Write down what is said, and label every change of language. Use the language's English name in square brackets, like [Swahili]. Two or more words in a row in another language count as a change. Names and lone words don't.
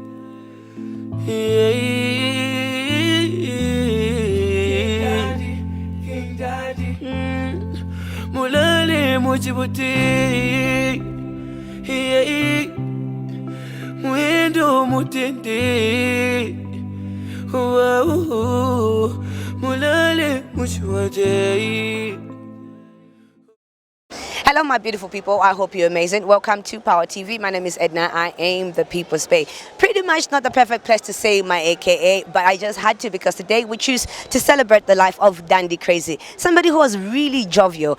[Bemba] King Dandy mulale muchibote mwende umutende mulale muchibote. [English] Hello, my beautiful people. I hope you're amazing. Welcome to Power TV. My name is E.D.N.A. I am the People's Pay. Pretty much not the perfect place to say my AKA, but I just had to because today we choose to celebrate the life of Dandy Krazy, somebody who was really jovial.